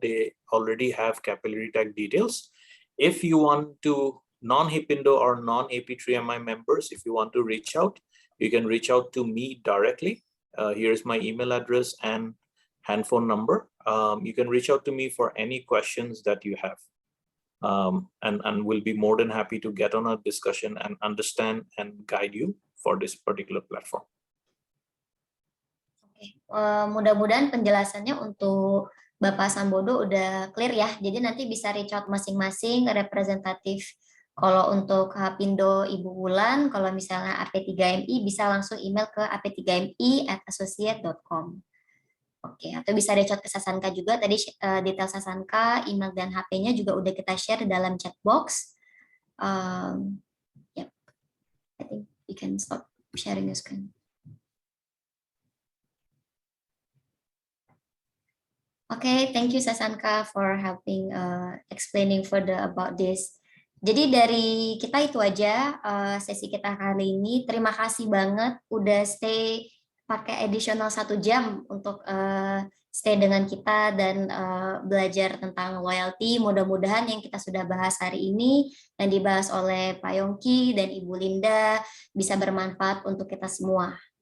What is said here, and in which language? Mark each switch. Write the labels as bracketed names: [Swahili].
[English] They already have Capillary Tech details. If you want to non-Hipindo or non-AP3MI members, if you want to reach out, you can reach out to me directly. Here's my email address and handphone number. You can reach out to me for any questions that you have. and we'll be more than happy to get on a discussion and understand and guide you for this particular platform. [Indonesian] Mudah-mudahan penjelasannya untuk Bapak Sambodo udah clear ya. Jadi nanti bisa [English] reach out [Indonesian] masing-masing representatif. Kalau untuk Hapindo Ibu Wulan, kalau misalnya AP3MI bisa langsung email ke ap3mi@associate.com. Oke, atau bisa [English] reach out [Indonesian] ke Sasanka juga. Tadi detail Sasanka, email dan HP-nya juga udah kita share dalam chat box. [English] Yep. I think you can stop sharing your screen. Okay, thank you Sasanka for helping explaining further about this. [Indonesian] Jadi dari kita itu aja sesi kita kali ini. Terima kasih banget udah stay pakai additional 1 jam untuk stay dengan kita dan belajar tentang loyalty. Mudah-mudahan yang kita sudah bahas hari ini yang dibahas oleh Pak Yongki dan Ibu Linda bisa bermanfaat untuk kita semua.